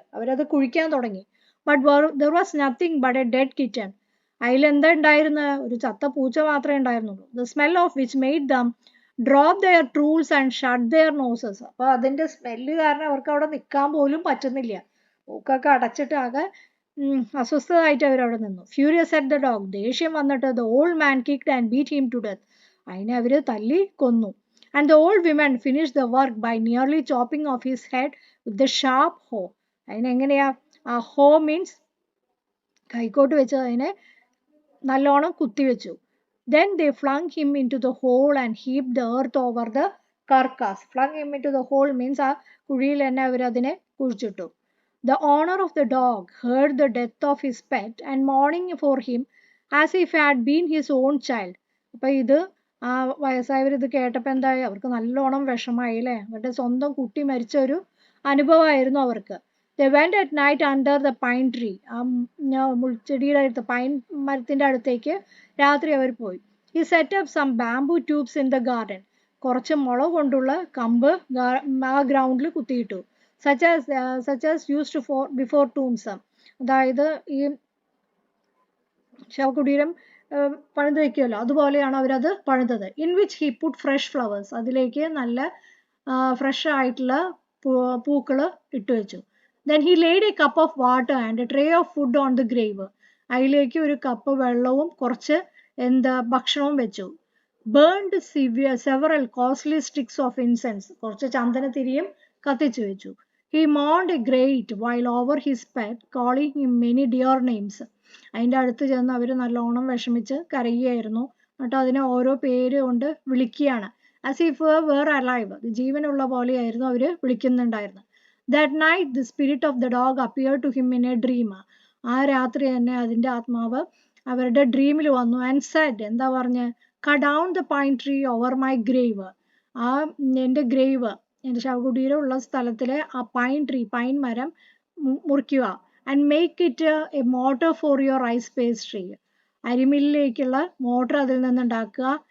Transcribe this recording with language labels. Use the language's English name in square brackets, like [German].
[Malayalam] അവരത് കുഴിക്കാൻ തുടങ്ങി. [English] But there was nothing but a dead kitten. [Malayalam] അതിലെന്താ ഉണ്ടായിരുന്നത്, ഒരു ചത്ത പൂച്ച മാത്രമേ ഉണ്ടായിരുന്നുള്ളൂ. [English] The smell of which made them drop their tools and shut their noses. [Malayalam] അപ്പോൾ അതിൻ്റെ സ്മെല്ല് കാരണം അവർക്ക് അവിടെ നിൽക്കാൻ പോലും പറ്റുന്നില്ല. മൂക്കൊക്കെ അടച്ചിട്ട് ആകെ അസ്വസ്ഥമായിട്ട് അവരവിടെ നിന്നു. [English] Furious at the dog, [Malayalam] ദേഷ്യം വന്നിട്ട് [English] the old man kicked and beat him to death. [Malayalam] അതിനെ അവർ തല്ലി കൊന്നു. [English] And the old woman finished the work by nearly chopping off his head with the sharp hoe. [Malayalam] അതിനെങ്ങനെയാ, ആ hoe means കൈക്കോട്ട് വെച്ച് അതിനെ നല്ലോണം കുത്തിവെച്ചു. [English] Then they flung him into the hole and heaped the earth over the carcass. Flung him into the hole means [Malayalam] ആ കുഴിയിൽ തന്നെ അവരതിനെ കുഴിച്ചിട്ടു. [English] The owner of the dog heard the death of his pet and mourning for him as if it had been his own child. [Malayalam] അപ്പോൾ ഇത് ആ വയസ്സായവർ ഇത് കേട്ടപ്പോൾ എന്തായി, അവർക്ക് നല്ലോണം വിഷമായി അല്ലേ, അവരുടെ സ്വന്തം കുട്ടി മരിച്ച ഒരു അനുഭവമായിരുന്നു അവർക്ക്. [English] They went at night under the pine tree. [Malayalam] ആ മുൾച്ചെടിയുടെ അടുത്ത്, പൈൻ മരത്തിൻ്റെ അടുത്തേക്ക് രാത്രി അവർ പോയി. [English] He set up some bamboo tubes in the garden. [Malayalam] കുറച്ച് മുള കൊണ്ടുള്ള കമ്പ് ആ ഗ്രൗണ്ടിൽ കുത്തിയിട്ടു. [English] such as used for before tombs. [Malayalam] അതായത് ഈ ശവകുടീരം പണിത് വയ്ക്കുമല്ലോ, അതുപോലെയാണ് അവരത് പണിതത്. [English] In which he put fresh flowers. [Malayalam] അതിലേക്ക് നല്ല ഫ്രഷ് ആയിട്ടുള്ള പൂക്കൾ ഇട്ടുവെച്ചു. [English] Then he laid a cup of water and a tray of food on the grave. [Malayalam] അതിലേക്ക് ഒരു കപ്പ് വെള്ളവും കുറച്ച് ഭക്ഷണവും വെച്ചു. [English] Burned several costly sticks of incense. [Malayalam] കുറച്ച് ചന്ദനത്തിരിയും കത്തിച്ചു വെച്ചു. [English] He mourned a great while over his pet, calling him many dear names. [Malayalam] അതിൻ്റെ അടുത്ത് ചെന്ന് അവർ നല്ലോണം വിഷമിച്ച് കരയുകയായിരുന്നു. എന്നിട്ട് അതിനെ ഓരോ പേര് കൊണ്ട് വിളിക്കുകയാണ്. [English] as if were alive. [Malayalam] ജീവനുള്ള പോലെയായിരുന്നു അവർ വിളിക്കുന്നുണ്ടായിരുന്നത്. [English] That night the spirit of the dog appeared to him in a dream. [Malayalam] ആ രാത്രി തന്നെ അതിൻ്റെ ആത്മാവ് അവരുടെ ഡ്രീമിൽ വന്നു [English] and said, [Malayalam] എന്താ പറഞ്ഞ്, [English] cut down the pine tree over my grave. [Malayalam] ആ എൻ്റെ ഗ്രേവ്, എൻ്റെ ശവകുടീരമുള്ള സ്ഥലത്തിലെ ആ പൈൻ മരം മുറിക്കുക. [English] And make it a motor for your rice pastry. [Malayalam] അരിമില്ലിലേക്കുള്ള motor അതിൽ നിന്നുണ്ടാക്കുക.